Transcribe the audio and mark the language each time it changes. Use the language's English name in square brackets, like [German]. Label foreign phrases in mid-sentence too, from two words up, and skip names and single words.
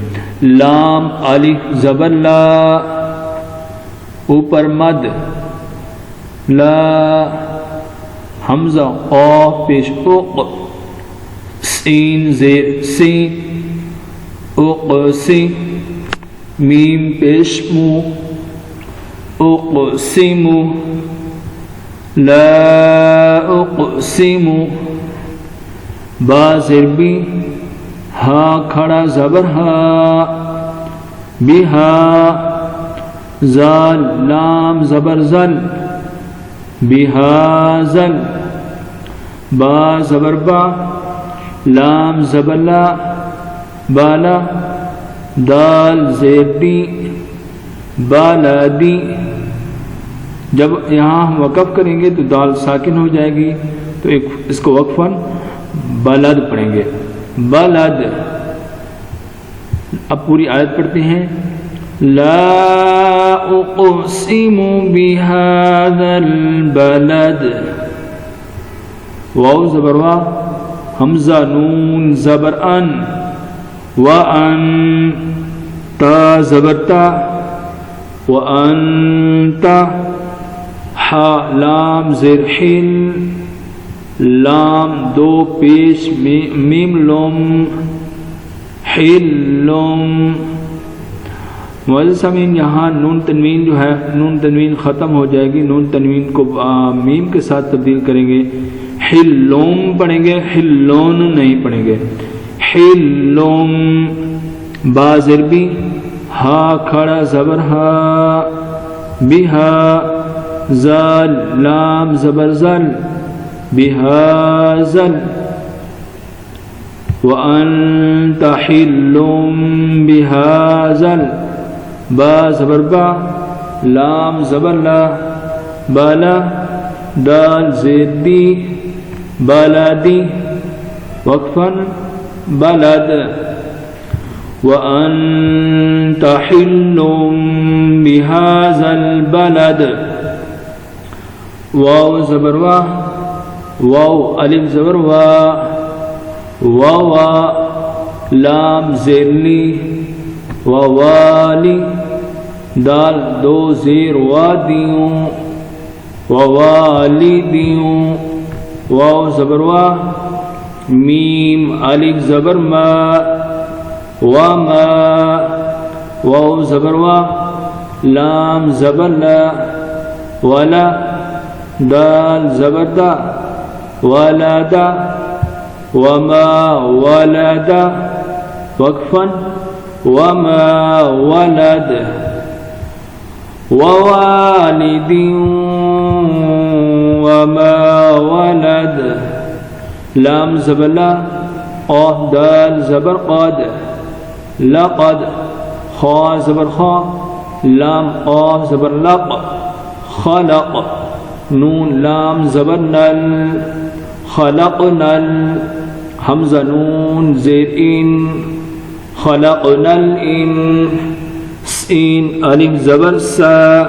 [Urdu] لام الف زبر لا، اوپر مد، لا حمزہ قاف پیش اق، سین زیر سی، اقسی، میم پیش مو، اقسم، [Arabic] لا اقسم، [Urdu] با زیر بی، ہا کھڑا زبر ہا، بہا، زال لام زبر زل، بہازل، با زبر با، لام زبر لا، بالا، دال زیر دی، بالادی۔ جب یہاں ہم وقف کریں گے تو دال ساکن ہو جائے گی، تو اس کو [Arabic] وقفاً بلد [Urdu] پڑھیں گے، بلد۔ اب پوری آیت پڑھتے ہیں۔ [Arabic] لا اقسم بهذا البلد، [Urdu] واو زبر وا، حمزہ نون زبر ان، وان، تا زبر تا، وانت، حا لام زیر حل، لام 2 پیش میم لوم، حلم۔ معزز سامعین، یہاں نون تنوین جو ہے، نون تنوین ختم ہو جائے گی، نون تنوین کو میم کے ساتھ تبدیل کریں گے، حلوم پڑھیں گے، حلون نہیں پڑھیں گے، حلوم۔ با زیر بی، ہا کھڑا زبر ہا، بہا، زال لام زبر زل، بہازل، [Arabic] وانت حلوم بہازل، [Urdu] با زبر با، لام زبر لا، بالا، دال زیر دی، بالادی، [Arabic] وقفاً بلد، وأنت حل بهذا البلد، [Urdu] واو زبر وا، واو الف زبر وا، واوا، لام زیر لی، ووالی، دال 2 زیر وادیوں، ووالدیوں، واو زبر وا، میم الف زبر ما، وما، واو زبر وا، لام زبر لا، ولا، دال زبر دا، ولدا، [Arabic] وما ولد، [Urdu] وقفا، [Arabic] وما ولد، [Urdu] ووالد [Arabic] وما ولد، [Urdu] لام زبر لا، قاف دال زبر قد لقد خا زبر خا لام قاف زبر لق خلق نون لام زبر نل خلقنا حمزہ نون زیر ان خلقنا الان سین الف زبر سا